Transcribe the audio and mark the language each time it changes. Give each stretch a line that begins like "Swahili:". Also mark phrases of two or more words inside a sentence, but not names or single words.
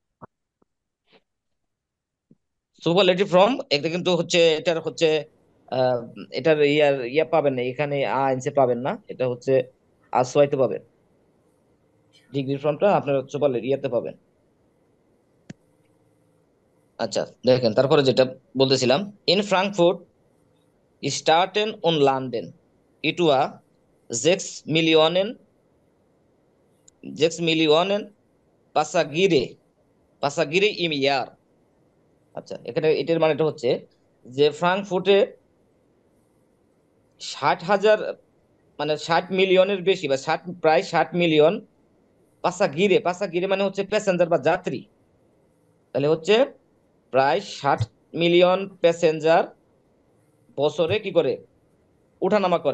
Bangla: সুপারলেটিভ ফর্ম এটা কিন্তু হচ্ছে, এটার হচ্ছে আহ, এটার ইয়া পাবেন না এখানে, আইনসে পাবেন না, এটা হচ্ছে আসওয়াইতে পাবেন। ডিগ্রি ফর্মটা আপনার সুপারলেটিভ ইয়াতে পাবেন।
German: আচ্ছা দেখেন, তারপরে যেটা বলতেছিলাম, In Frankfurt starten und landen etwa 6 Millionen 6 Millionen Passagiere Passagiere im Jahr.
Bangla: আচ্ছা, এখানে এটার মানেটা হচ্ছে যে ফ্রাঙ্কফুর্টে 60,000, মানে 60 মিলিয়নের বেশি, বা প্রায় 60 মিলিয়ন পাসাগিরে মানে হচ্ছে প্যাসেঞ্জার বা যাত্রী। তাহলে হচ্ছে প্রায় 60 মিলিয়ন প্যাসেঞ্জার বছরে কি করে ওঠানামা করে।